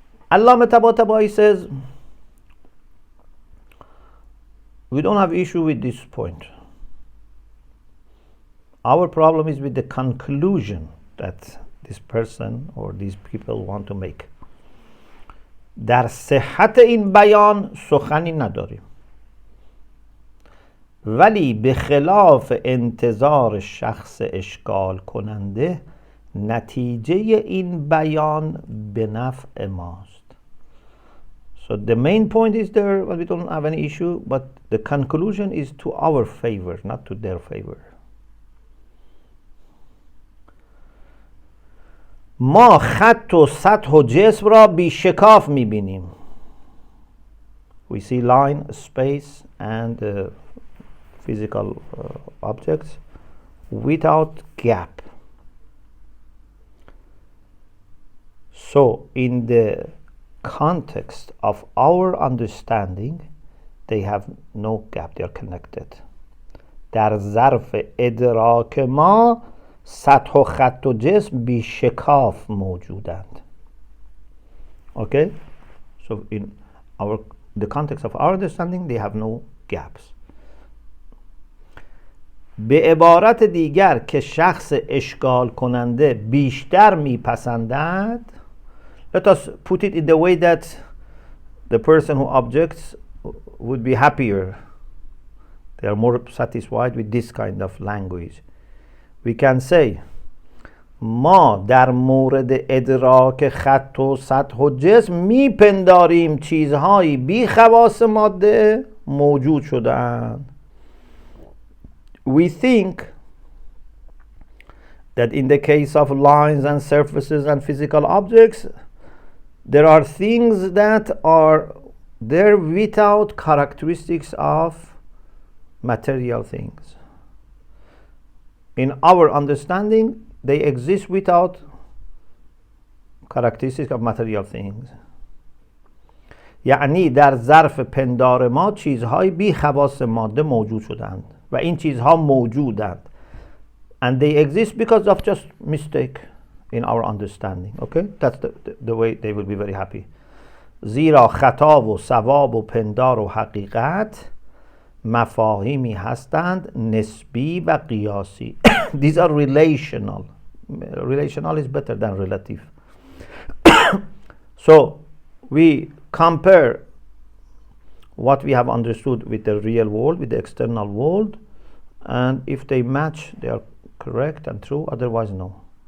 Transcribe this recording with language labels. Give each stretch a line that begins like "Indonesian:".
English: Allama Tabatabai says, we don't have issue with this point. Our problem is with the conclusion that this person or these people want to make.
Persian: در صحت این بیان سخنی نداریم. ولی به خلاف انتظار شخص اشکال کننده نتیجه این بیان به نفع ماست.
English: So the main point is there, but we don't have any issue, but the conclusion is to our favor, not to their favor.
Persian: ما خط و سطح و جسم را بی شکاف می‌بینیم.
English: We see line, space and physical objects without gap. So in the context of our understanding, they have no gap, they are connected.
Persian: در ظرف ادراک ما سطح و خط و جسم بی شکاف موجودند.
English: Okay? So in the context of our understanding, they have no gaps.
Persian: به عبارت دیگر که شخص اشکال کننده بیشتر میپسندد.
English: Let us put it in the way that the person who objects would be happier. They are more satisfied with this kind of language. We can say
Persian: ما در مورد ادراک خط و سطح و جسم میپنداریم چیزهایی بی خواص ماده موجود شده‌اند.
English: We think that in the case of lines and surfaces and physical objects, there are things that are there without characteristics of material things. In our understanding, they exist without characteristics of material things.
Persian: یعنی در ظرف پندار ما چیزهای بی خواص ماده موجود شدند و این چیزها موجودند.
English: And they exist because of just mistake in our understanding. Okay? That's the way they will be very happy.
Persian: زیرا خطا و صواب و پندار و حقیقت مفاهیمی هستند نسبی و قیاسی.
English: These are relational. Relational is better than relative. So we compare what we have understood with the real world, with the external world, and if they match, they are correct and true, otherwise no.